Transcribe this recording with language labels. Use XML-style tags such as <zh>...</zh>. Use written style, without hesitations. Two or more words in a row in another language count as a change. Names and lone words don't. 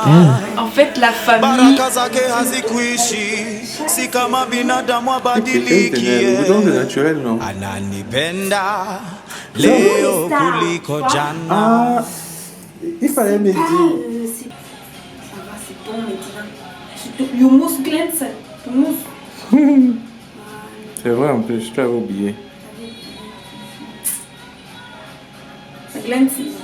<fr>En fait, la famille,</fr> <sw>baraka zake hazikuishi, si kama binadamu abadiliki. Ananipenda leo kuliko jana.</sw> <fr>Ah, il fallait me dire. Ça va, c'est bon maintenant.</fr> <en>You must glance.</en> <fr>C'est vrai en plus, je t'avais oublié. Ça glance.</fr>